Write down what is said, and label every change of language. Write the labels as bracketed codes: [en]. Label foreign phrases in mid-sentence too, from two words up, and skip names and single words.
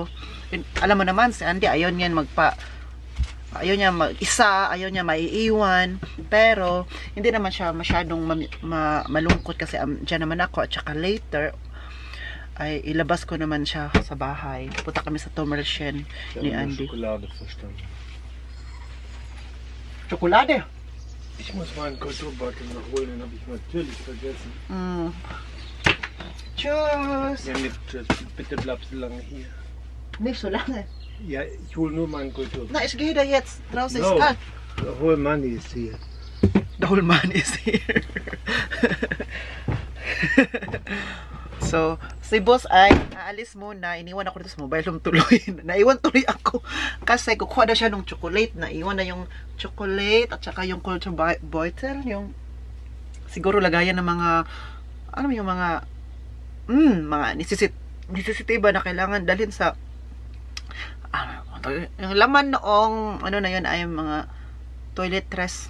[tl] And, alam mo naman, si Andy, ayaw niya ayaw niya mag-isa, ayaw niya maiiwan. Pero, hindi naman siya masyadong malungkot kasi dyan naman ako. At saka later, ay ilabas ko naman siya sa bahay. Punta kami sa Tomerchen ni Andy. [de] Schokolade verstanden. Schokolade? Ich muss meinen Kulturbeutel noch holen, den habe ich natürlich vergessen. Tschüss. Ja, tschüss. Bitte bleibst du lange hier. Nicht so lange. Ja, ich hole nur meinen Kulturbeutel. Na, ich gehe da jetzt. Draußen [en] No, [de] ist kalt. [en] the whole money is here. The whole man is here. So, [tl] si boss ay aalis muna. Iniwan ako dito sa mobile room tuloy. Naiwan tuloy ako. Kasi kukuha na siya ng chocolate. Naiwan na yung chocolate at saka yung [en] culture bottle. [tl] Yung siguro lagayan ng mga ano yung mga necessity ba na kailangan dalhin sa Yung laman noong, ano na yun, ay mga toiletries.